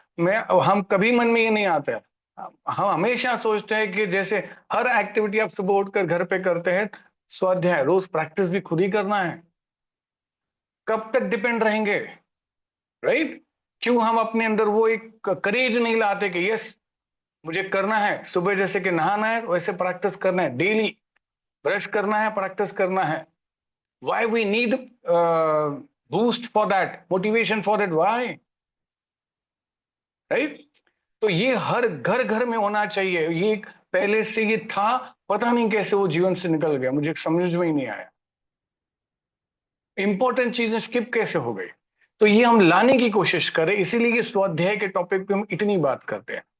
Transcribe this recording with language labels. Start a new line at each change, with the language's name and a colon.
Hindi: मैं हम कभी मन में ये नहीं आता है। हम हमेशा सोचते हैं कि जैसे हर एक्टिविटी आप सुबह उठकर घर पे करते हैं, स्वाध्याय रोज प्रैक्टिस भी खुद ही करना है। कब तक डिपेंड रहेंगे, राइट? क्यों हम अपने अंदर वो एक करेज नहीं लाते कि यस, मुझे करना है। सुबह जैसे कि नहाना है, वैसे प्रैक्टिस करना है डेली। ब्रश करना है, प्रैक्टिस करना है।
English: Why we need boost for that, motivation for that? Why? Right?
Hindi: तो ये हर घर घर में होना चाहिए। ये पहले से ये था, पता नहीं कैसे वो जीवन से निकल गया, मुझे समझ में ही नहीं आया। इंपॉर्टेंट चीजें स्किप कैसे हो गई? तो ये हम लाने की कोशिश करें, इसीलिए ये स्वाध्याय के टॉपिक पे हम इतनी बात करते हैं।